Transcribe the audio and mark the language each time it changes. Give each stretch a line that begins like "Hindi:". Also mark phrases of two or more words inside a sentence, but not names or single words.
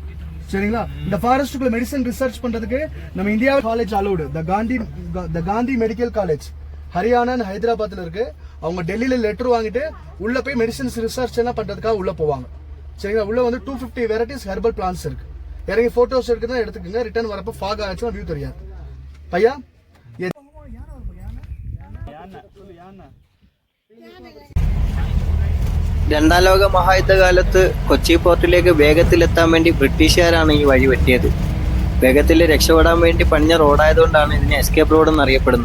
Tamil: சரிங்களா, இந்த ஃபாரஸ்ட்டுக்குள்ள
English: medicine research
Tamil: பண்றதுக்கு நம்ம இந்தியா காலேஜ் அலோடு, த காந்தி மெடிக்கல் காலேஜ் ஹரியானா ஹைதராபாத்ல இருக்கு. அவங்க டெல்லியில லெட்டர் வாங்கிட்டு உள்ள போய்
English: medicines research
Tamil: எல்லாம் பண்றதுக்காக உள்ள போவாங்க. சரிங்களா, உள்ள வந்து 250
English: varieties herbal plants
Tamil: இருக்கு. இறங்கி போட்டோஸ் எடுக்கிறதா எடுத்துக்கோங்க. ரிட்டர்ன் வரப்போ ஃபாக் ஆச்சுன்னா வியூ தெரியாது. பையா
Malayalam: രണ്ടാം ലോക മഹായുദ്ധകാലത്ത് കൊച്ചി പോർട്ടിലേക്ക് വേഗത്തിലെത്താൻ വേണ്ടി ബ്രിട്ടീഷുകാരാണ് ഈ വഴി വെട്ടിയത്. വേഗത്തിൽ രക്ഷപ്പെടാൻ വേണ്ടി പണിഞ്ഞ റോഡായതുകൊണ്ടാണ് ഇതിനെ എസ്കേപ്പ് റോഡ് എന്നറിയപ്പെടുന്നത്.